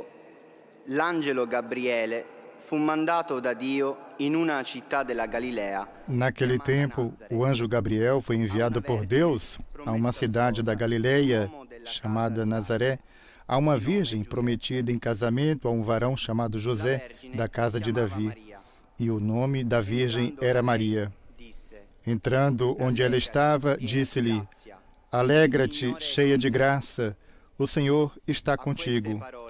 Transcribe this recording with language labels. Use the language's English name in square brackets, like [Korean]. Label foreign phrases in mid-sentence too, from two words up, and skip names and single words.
[Italian] l'angelo Gabriele fu mandato da Dio in una città della Galilea. [Portuguese] Naquele tempo, o anjo Gabriel foi enviado por Deus a uma cidade da Galileia chamada Nazaré, a uma virgem prometida em casamento a um varão chamado José, da casa de Davi. E o nome da virgem era Maria. Entrando onde ela estava, disse-lhe: Alegra-te, cheia de graça, o Senhor está contigo.